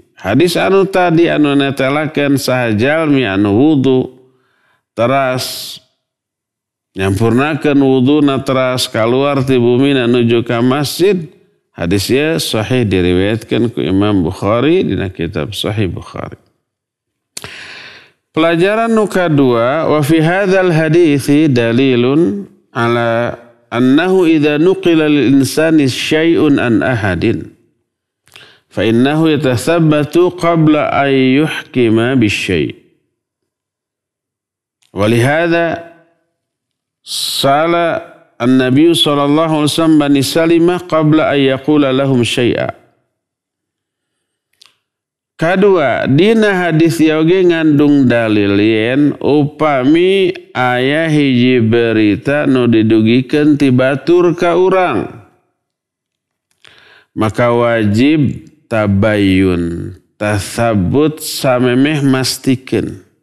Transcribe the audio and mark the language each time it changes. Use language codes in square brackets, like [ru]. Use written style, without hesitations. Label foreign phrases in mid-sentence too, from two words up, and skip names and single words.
[su] Hadis anu tadi anu netelakeun saha jalmi anu wudu teras nyampurnakeun wuduna teras kaluar ti bumina nuju ka masjid. Hadis ieu sahih diriwayatkeun ku Imam Bukhari dina kitab Sahih Bukhari. Pelajaran nu kadua, [ar] وفي هذا الحديث دليل على أنه إذا نقل للإنسان شيء عن أحد فإنه يتثبت قبل أن يحكم بشيء'. ولهذا سأل النبي صلى الله عليه وسلم بني سلمة قبل أن يقول لهم شيئا. [su] Kadua, dina hadis yoge ngandung dalil yen upami aya hiji berita nu didugikeun ti batur ka urang, maka wajib [ar] تبين، تثبت [su] samemeh mastikeun.